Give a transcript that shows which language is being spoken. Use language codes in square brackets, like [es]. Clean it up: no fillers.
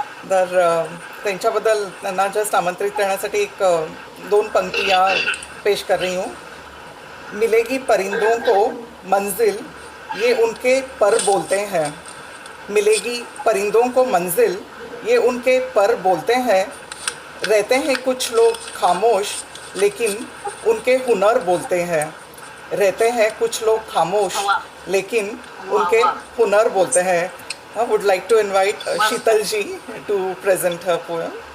[mr] तर त्यांच्याबद्दल त्यांना जस्ट आमंत्रित करण्यासाठी [hi] 2 पंक्तियाँ पेश कर रही हूँ. मिलेगी परिंदों को मंजिल, ये उनके पर बोलते हैं. मिलेगी परिंदों को मंजिल, ये उनके पर बोलते हैं. रहते हैं कुछ लोग खामोश, लेकिन उनके हुनर बोलते हैं. रहते हैं कुछ लोग खामोश, लेकिन उनके हुनर बोलते हैं. [en] I would like to invite Sheetal ji to present her poem.